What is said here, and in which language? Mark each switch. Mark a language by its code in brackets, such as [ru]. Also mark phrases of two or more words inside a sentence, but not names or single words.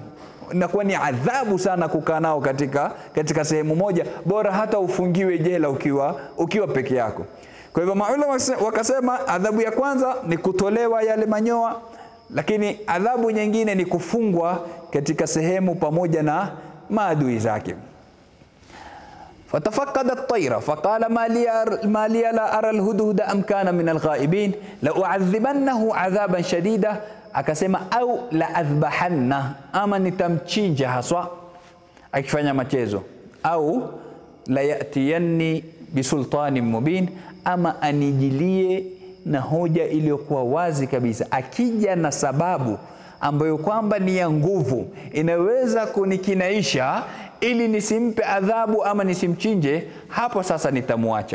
[sw] Inakuwa ni adhabu sana kukaa nao katika sehemu moja, bora hata ufungiwe jela ukiwa peke yako. Kwa hivyo maulama wakasema adhabu ya kwanza ni kutolewa yale manyoya, lakini adhabu nyingine ni kufungwa katika sehemu pamoja maadui zake. [ar] فتفقد الطير فقال ما لي لا أرى الهدهد أم كان من الغائبين لأعذبنه عذابا شديدا. [sw] Akasema [ar] أو لأذبحن, [sw] ama nitamchinja haswa, akifanya machezo, [ar] أو ليأتيني بسلطان مبين, [sw] ama anijilie na hoja iliyokuwa wazi kabisa. Akija na sababu ambayo kwamba ni ya nguvu, inaweza kunikinaisha ili nisimpe adhabu ama nisimchinje, hapo sasa nitamuacha.